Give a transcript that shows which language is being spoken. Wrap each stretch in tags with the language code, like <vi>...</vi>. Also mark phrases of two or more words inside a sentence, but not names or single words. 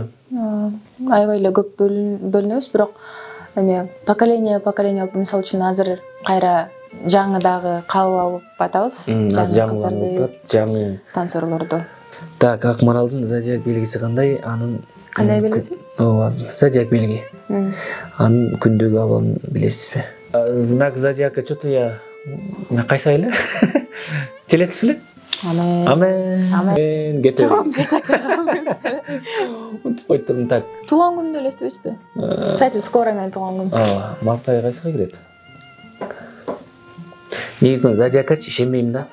<ky>Аябай эле көп бөлүнөбүз, бирок эме поколение алып, мисалы үчүн азыр кайра жаңы дагы кабыл алып атабыз. Жаңы танцорлорду. Так, Акмаралдын зодиак белгиси кандай? Анын кандай белгиси? Ооба, зодиак белги. Анын күндөгү абалын билесизби?</ky> <ru>Знак зодиака что-то я</ru> <ky>кайсы эле? Телец беле? Амен. Кетем. Унутуп койдум. Так. Туулган күнүндө элестебейсизби? Кстати, скоро менин туулган күнүм. Март айы кайсыга кирет? Негизинен зодиакачы ишенбейм да.</ky>